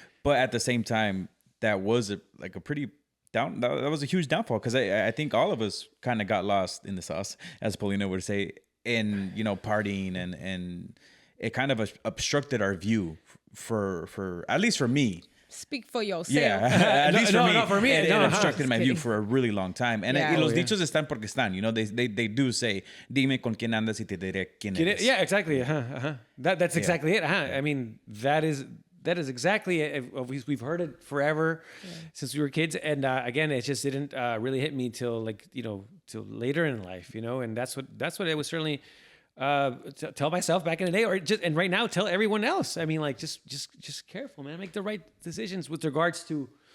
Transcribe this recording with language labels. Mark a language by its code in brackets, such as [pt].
[en] But at the same time, that was a pretty that was a huge downfall, because I think all of us kind of got lost in the sauce, as Paulina would say, in, you know, partying, and it kind of obstructed our view for at least for me. Speak for yourself. Yeah, at least for me. It obstructed my view kidding. for a really long time. [es] And los dichos están porque están. [en] You know, they do say, [es] dime con quién andas y te diré quién eres. [en] Yeah, exactly. That's exactly it. I mean, that is exactly it. We've heard it forever since we were kids. And again, it just didn't really hit me till till later in life, you know. And that's what I was certainly tell myself back in the day, and right now tell everyone else. I mean, like, just careful, man. Make the right decisions with regards to